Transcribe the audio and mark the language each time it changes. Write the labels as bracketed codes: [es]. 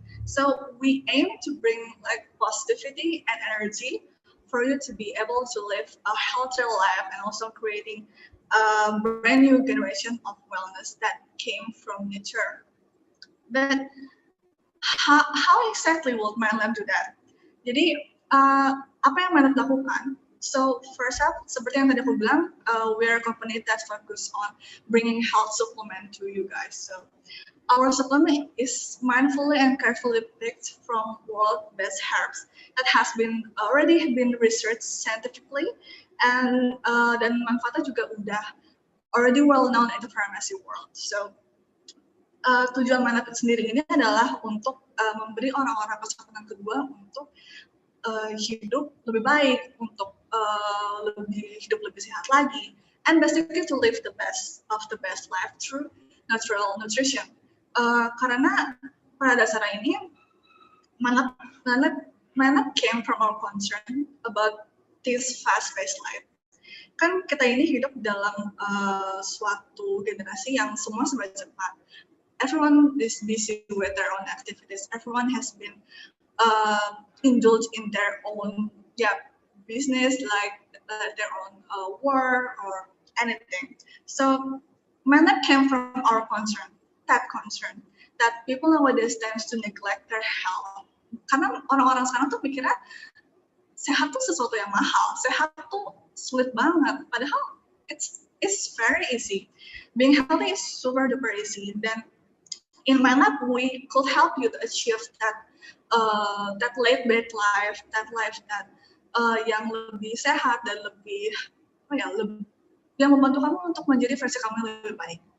[en] So we aim to bring like positivity and energy for you to be able to live a healthier life and also creating a brand new generation of wellness that came from nature. But how exactly will MindLab do that? [id] Jadi apa yang MindLab lakukan? [en] So first up, [id] seperti yang tadi aku bilang, [en] we're a company that focus on bringing health supplement to you guys. So our supplement is mindfully and carefully picked from world best herbs that has been already been researched scientifically, and [id] dan manfaatnya juga udah [en] already well known in the pharmacy world. [id] So tujuan MindLab sendiri ini adalah untuk memberi orang-orang kesempatan kedua untuk hidup lebih baik, untuk hidup lebih sehat lagi, [en] and basically to live the best of the best life through natural nutrition. [id] Karena pada dasarnya ini [en] MindLab came from our concern about this fast-paced life. [id] Kan kita ini hidup dalam suatu generasi yang semua serba cepat. [en] Everyone is busy with their own activities. Everyone has been indulged in their own business, like their own work or anything. So MindLab came from our concern that people nowadays tends to neglect their health. [id] Karena orang-orang sekarang tuh pikirnya sehat tuh sesuatu yang mahal, sehat tuh sulit banget. Padahal [en] it's very easy. Being healthy is super duper easy. Then in MindLab we could help you to achieve that late bed life, that life that [id] yang lebih sehat dan lebih yang membantu kamu untuk menjadi versi kamu yang lebih baik.